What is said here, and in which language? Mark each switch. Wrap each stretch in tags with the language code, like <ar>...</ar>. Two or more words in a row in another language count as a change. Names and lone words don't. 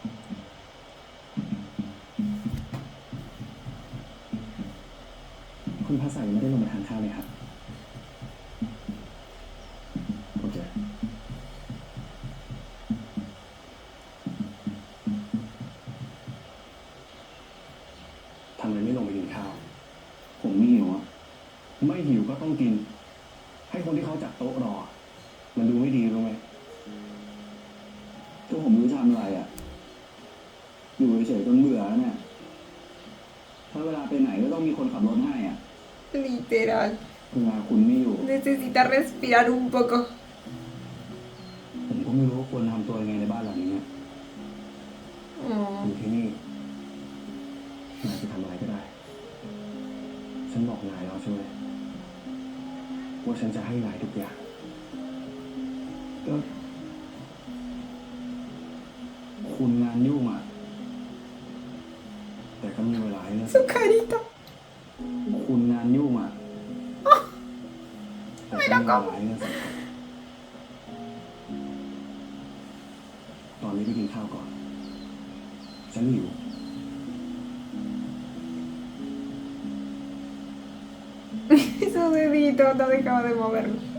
<th>คุณภาษายังไม่ได้ลงมาทานข้าวเลยครับ โอเค ทำไมไม่ลงไปกินข้าว ผมไม่หิวอ่ะ ไม่หิวก็ต้องกิน ให้คนที่เขาจัดโต๊ะรอ มันดูไม่ดีรู้ไหม ก็ผมรู้ทำอะไรอ่ะ อยู่เฉยๆจนเบื่อแล้วเนี่ย ถ้าเวลาไปไหนก็ต้องมีคนขับรถให้อ่ะ</th> <es>Literal.</es> <th>เวลาคุณไม่อยู่</th> <es>Necesita respirar un poco.</es> <th>ผมก็ไม่รู้ว่าควรทำตัวยังไงในบ้านหลังนี้เนี่ย Oh. อยู่ที่นี่นายจะทำอะไรก็ได้ ฉันบอกนายแล้วใช่ไหมว่าฉันจะให้นายทุกอย่าง ก็คุณงานยุ่งอ่ะ แต่ก็มีเวลาให้เลือก</th> <es>Su carita.</es> <th>คุณงานยุ่งอ่ะ แต่ก็มีเวลาให้เลือกสำคัญตอนนี้ไปกินข้าวก่อนฉันหิว</th> <es>Su dedito no dejaba de moverlo.</es>